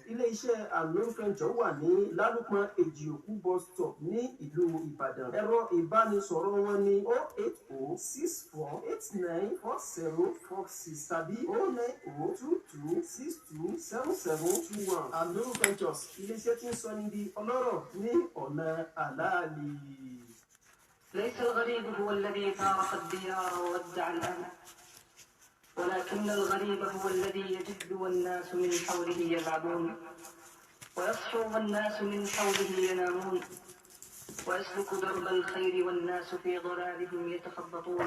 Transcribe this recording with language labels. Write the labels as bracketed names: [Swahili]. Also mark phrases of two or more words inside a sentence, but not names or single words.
[Yoruba] Ilé iṣẹ́ Al-Nur Ventures wà ní Lálùpọ̀ Èjìòkú bus stop ní ìlú Ìbàdàn. Ẹ̀rọ ìbánisọ̀rọ̀ wọn ní 08064894746 tàbí 09022627721. Al-Nur Ventures ilé iṣẹ́ tí ń sọ ní di ọlọ́rọ̀ ní ọ̀nà àlàálì. [Arabic] ليس الغريب هو الذي فارق الديار وودع الأهل، ولكن الغريب هو الذي يجد والناس من حوله يلعبون، ويصحو والناس من حوله ينامون، ويسلك درب الخير والناس في ضلالهم يتخبطون.